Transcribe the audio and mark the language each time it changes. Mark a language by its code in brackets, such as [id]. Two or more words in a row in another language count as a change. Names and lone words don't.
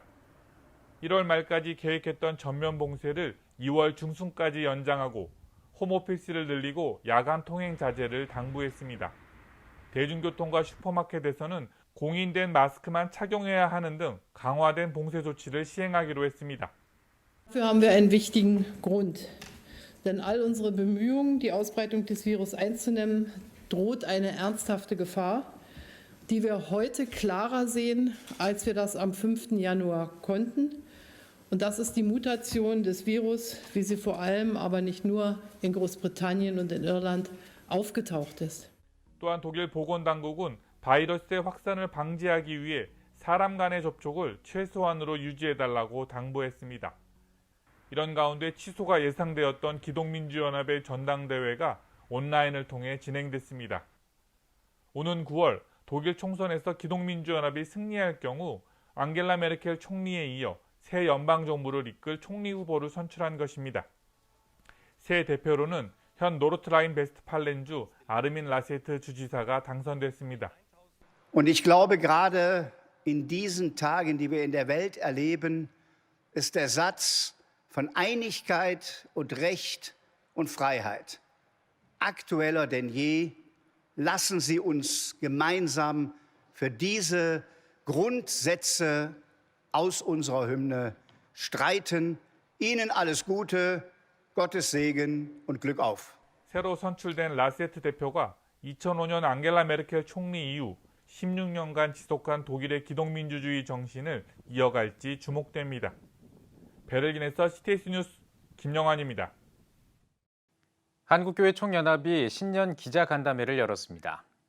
[ko] 1월 말까지 계획했던 전면 봉쇄를 2월 중순까지 연장하고 홈오피스를 늘리고 야간 통행 자제를 당부했습니다. 대중교통과 슈퍼마켓에서는 공인된 마스크만 착용해야 하는 등 강화된 봉쇄 조치를 시행하기로 했습니다. [de] Dafür haben wir einen wichtigen Grund. Denn all unsere Bemühungen, die Ausbreitung des Virus einzudämmen, droht eine ernsthafte Gefahr, die wir heute klarer sehen, als wir das am 5. Januar konnten. Und das ist die Mutation des Virus, wie sie vor allem, aber nicht nur in Großbritannien und in Irland aufgetaucht ist. [ko] 또한 독일 보건당국은 바이러스의 확산을 방지하기 위해 사람 간의 접촉을 최소한으로 유지해달라고 당부했습니다. 이런 가운데 취소가 예상되었던 기독민주연합의 전당대회가 온라인을 통해 진행됐습니다. 오는 9월 독일 총선에서 기독민주연합이 승리할 경우 앙겔라 메르켈 총리에 이어 새 연방정부를 이끌 총리 후보를 선출한 것입니다. 새 대표로는 현 노르트라인-베스트팔렌주 아르민 라셰트 주지사가 당선됐습니다. [de] Und ich glaube, gerade in diesen Tagen, die wir in der Welt erleben, ist der Satz von Einigkeit und Recht und Freiheit aktueller denn je. Lassen Sie uns gemeinsam für diese Grundsätze aus unserer Hymne streiten. Ihnen alles Gute, Gottes Segen und Glück auf. [ko] 새로 선출된 라세트 대표가 2005년 앙겔라 메르켈 총리 이후 16년간 지속한 독일의 기독민주주의 정신을 이어갈지 주목됩니다. 베를린에서 CTS 뉴스 김영환입니다. 한국교회 총연합이 신년 기자간담회를 열었습니다.